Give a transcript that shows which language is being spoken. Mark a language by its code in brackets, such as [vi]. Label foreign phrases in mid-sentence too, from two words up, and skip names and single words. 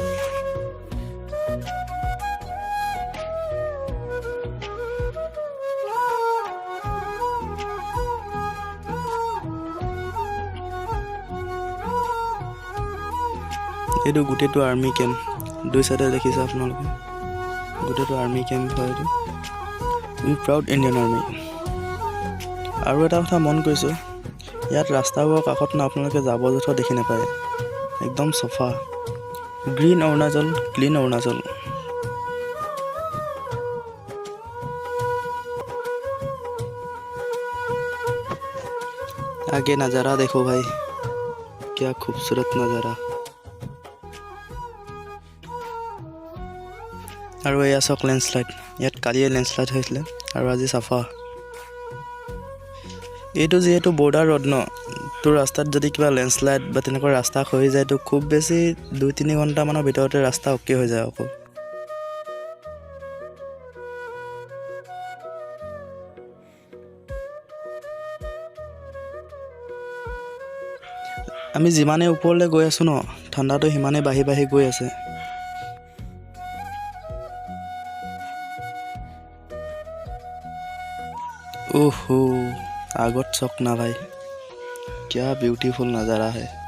[as] এইটো গোটেইটো [en] army camp, [as] দুই চাইডে দেখিছে আপোনালোকে, গোটেইটো [en] army camp [as] হয় এইটো। [en] We proud Indian Army. [as] আৰু এটা কথা মন কৰিছোঁ, ইয়াত ৰাস্তাবোৰৰ কাষত না আপোনালোকে জাবৰ জোঁথৰ দেখি নাপায়, একদম চফা। [en] Green Arunachal, Clean Arunachal. [hi] आगे नज़ारा देखो भाई, क्या खूबसूरत नज़ारा। [as] আৰু এয়া চাওক লেণ্ডশ্লাইড, ইয়াত কালিয়ে লেণ্ডশ্লাইড হৈছিলে আৰু আজি চাফা। এইটো যিহেতু বৰ্ডাৰ ৰোড ন, তো ৰাস্তাত যদি কিবা লেণ্ডশ্লাইড বা তেনেকুৱা ৰাস্তা খহি যায় তো খুব বেছি 2-3 ঘণ্টামানৰ ভিতৰতে ৰাস্তা অ'কে হৈ যায় আকৌ। আমি যিমানেই ওপৰলৈ গৈ আছোঁ ন, ঠাণ্ডাটো সিমানেই বাঢ়ি বাঢ়ি গৈ আছে। [hi] ओहो, आगत चौक ना भाई, क्या ब्यूटीफुल नज़ारा है।